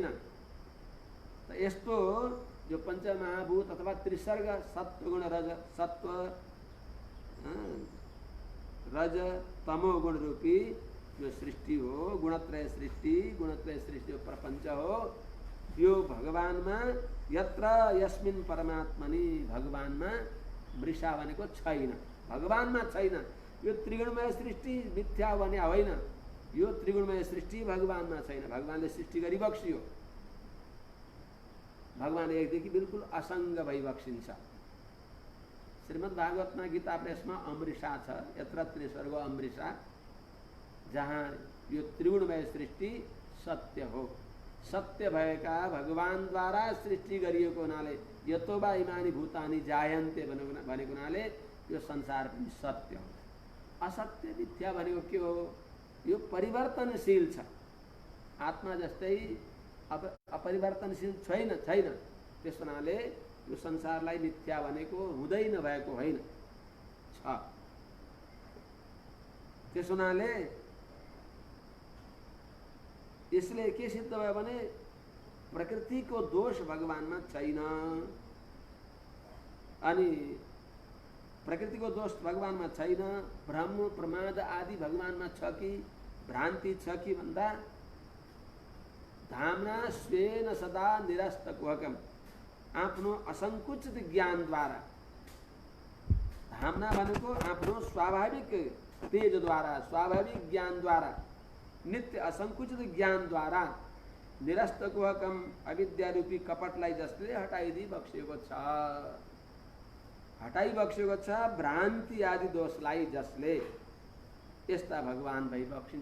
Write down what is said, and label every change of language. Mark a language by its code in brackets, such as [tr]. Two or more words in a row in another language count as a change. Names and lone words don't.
[ne] त यस्तो जो पंचमहाभूत अथवा त्रिसर्ग सत्वगुण रज सत्व रज तमो गुण रूपी जो सृष्टि हो, गुणत्रय सृष्टि हो, प्रपंच हो, यो भगवानमा [sa] यत्र यस्मिन् परमात्मनि [ne] भगवानमा मृषा भनेको छैन, भगवानमा छैन। यो त्रिगुणमय सृष्टि मिथ्या भने होइन, यो त्रिगुणमय सृष्टि भगवानमा छैन। भगवानले सृष्टि गरी बक्सियो, भगवान एकदेखि बिल्कुल असङ्ग भई बक्सिन्छ। श्रीमद् भागवतमा गीता प्रेसमा अमृषा छ, [sa] यत्र त्रिस्वर्ग अमृषा, [ne] जहाँ यो त्रिगुणमय सृष्टि सत्य हो। सत्य भएका भगवानद्वारा सृष्टि गरिएको हुनाले [sa] यतो वा इमानी भूतानि जायन्ते [ne] भनेको हुनाले यो संसार पनि सत्य हो। असत्य मिथ्या भनेको के हो? यो परिवर्तनशील छ। आत्मा जस्तै अपरिवर्तनशील छैन। त्यस हुनाले यो संसारलाई मिथ्या भनेको हुँदै नभएको होइन, छ। त्यस हुनाले यसले के सिद्ध भयो भने प्रकृतिको दोष भगवानमा छैन। अनि प्रकृतिको दोष भगवानमा छैन, भ्रम प्रमाद आदि भगवानमा छ कि भ्रान्ति छ कि भन्दा [sa] धामना स्वेन सदा निरस्तकुहकम, [ne] आफ्नो असंकुचित ज्ञानद्वारा, धामना भनेको आफ्नो स्वाभाविक तेजद्वारा, स्वाभाविक ज्ञानद्वारा, नित्य असंकुचित ज्ञानद्वारा निरस्तकुहकम अविद्यारूपी कपटलाई जसले हटाइदिई बक्सिएको छ, भ्रान्ति आदि दोषलाई जसले, यस्ता भगवान भई बक्सिन्छ।